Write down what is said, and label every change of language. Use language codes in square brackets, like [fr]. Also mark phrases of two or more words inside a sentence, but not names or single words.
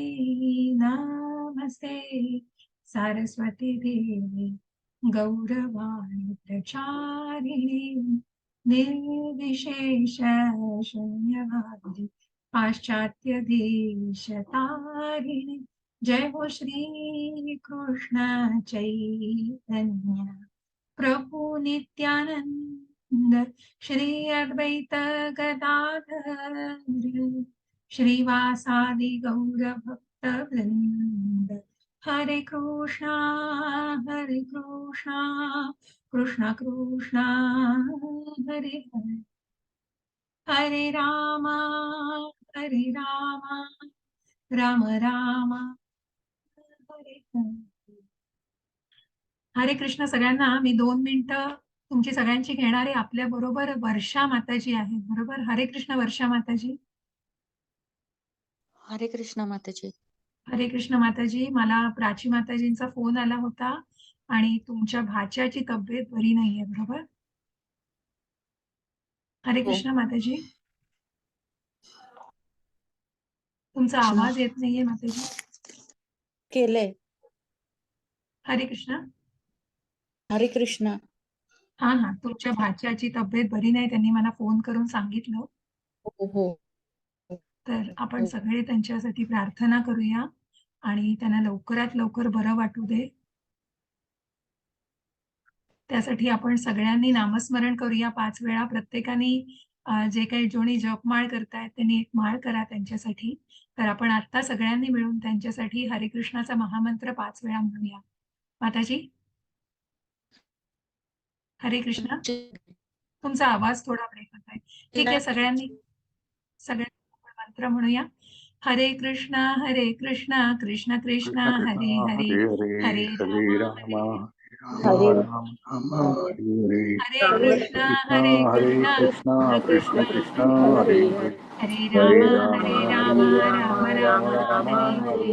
[sa] नमस्ते सारस्वती देवी गौरवाणी प्रचारिणे निर्विशेष शून्यवादी पाश्चात्य देशतारिणे। जय हो श्री कृष्ण चैतन्य प्रभु नित्यानंद श्री अद्वैत गदाधर श्रीवासादि गौर भक्त वृंद। हरे कृष्णा कृष्णा कृष्णा हरे हरे, हरे रामा राम राम हरे हरे। [mr] हरे कृष्ण सगळ्यांना. मी 2 मिनिटं तुमची सगळ्यांची घेणार आहे. आपल्या बरोबर वर्षा माताजी आहेत. बरोबर. हरे कृष्ण वर्षा माताजी. हरे कृष्ण माताजी. हरे कृष्ण माताजी. मला प्राची माताजींचा फोन आला होता आणि तुमच्या भाच्याची तब्येत बरी नाहीये. बरोबर. हरे कृष्ण माताजी. तुमचा आवाज येत नाहीये माताजी. केलंय. हरे कृष्ण. हरे कृष्ण. हा, तुमच्या भाच्याची तब्येत बरी नाही, त्यांनी मला फोन करून सांगितलं. हो. तर आपण सगळे त्यांच्यासाठी प्रार्थना करूया आणि त्यांना लवकरात लवकर बरं वाटू दे. त्यासाठी आपण सगळ्यांनी नामस्मरण करूया 5 वेळा. प्रत्येकाने जे काही जोणी जपमाळ करतायत त्यांनी एक माळ करा त्यांच्यासाठी. तर आपण आता सगळ्यांनी मिळून त्यांच्यासाठी हरे कृष्णाचा महामंत्र 5 वेळा म्हणूया. माताजी. हरे कृष्ण. तुमचा आवाज थोडा ब्रेक होत आहे. ठीक आहे, सगळ्यांनी मंत्र म्हणूया. [sa] हरे कृष्णा कृष्ण कृष्ण हरे हरे, हरे राम हरे हरे कृष्णा कृष्ण कृष्ण कृष्ण हरे हरे हरे, हरे राम राम राम हरे हरे।